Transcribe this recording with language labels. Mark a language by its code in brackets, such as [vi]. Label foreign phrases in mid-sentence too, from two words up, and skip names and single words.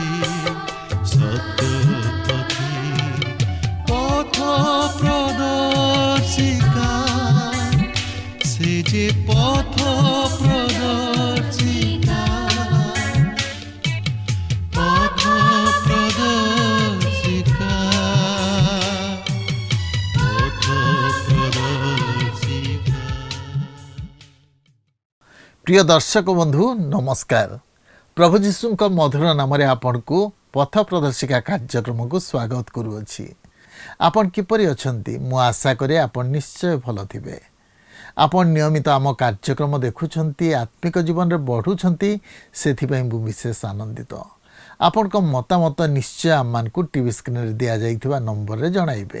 [or] ସତ୍ୟ ପଥେ ପଥ ପ୍ରଦର୍ଶିକା ସେ ଯେ ପଥ ପ୍ରଦର୍ଶିକା ପଥ ପ୍ରଦର୍ଶିକା ପଥ ପ୍ରଦର୍ଶିକା। ପ୍ରିୟ ଦର୍ଶକ ବନ୍ଧୁ ନମସ୍କାର। ପ୍ରଭୁ ଯୀଶୁଙ୍କ ମଧୁର ନାମରେ ଆପଣଙ୍କୁ ପଥ ପ୍ରଦର୍ଶିକା କାର୍ଯ୍ୟକ୍ରମକୁ ସ୍ୱାଗତ କରୁଅଛି। ଆପଣ କିପରି ଅଛନ୍ତି? ମୁଁ ଆଶା କରେ ଆପଣ ନିଶ୍ଚୟ ଭଲ ଥିବେ। ଆପଣ ନିୟମିତ ଆମ କାର୍ଯ୍ୟକ୍ରମ ଦେଖୁଛନ୍ତି, ଆତ୍ମିକ ଜୀବନରେ ବଢ଼ୁଛନ୍ତି, ସେଥିପାଇଁ ମୁଁ ବିଶେଷ ଆନନ୍ଦିତ। ଆପଣଙ୍କ ମତାମତ ନିଶ୍ଚୟ ଆମମାନଙ୍କୁ [en] TV screen-re [or] ଦିଆଯାଇଥିବା ନମ୍ବରରେ ଜଣାଇବେ।